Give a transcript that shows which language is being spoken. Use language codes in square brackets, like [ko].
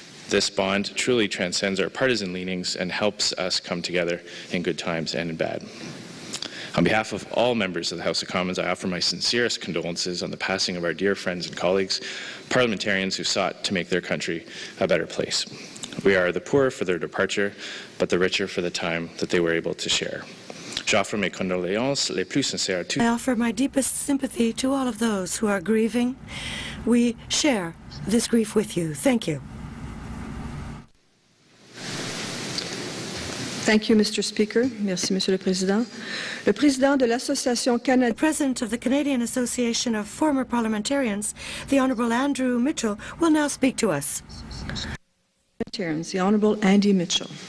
[en] This bond truly transcends our partisan leanings and helps us come together in good times and in bad. On behalf of all members of the House of Commons, I offer my sincerest condolences on the passing of our dear friends and colleagues, parliamentarians who sought to make their country a better place. We are the poorer for their departure, but the richer for the time that they were able to share. [fr] J'offre mes condoléances les plus sincères à tous. [en] I offer my deepest sympathy to all of those who are grieving. We share this grief with you. Thank you. Thank you, Mr. Speaker. [fr] Merci, Monsieur le Président. Le président de l'Association canadienne, [en] President of the Canadian Association of Former Parliamentarians, the Honourable Andrew Mitchell, will now speak to us. the Honourable Andy Mitchell.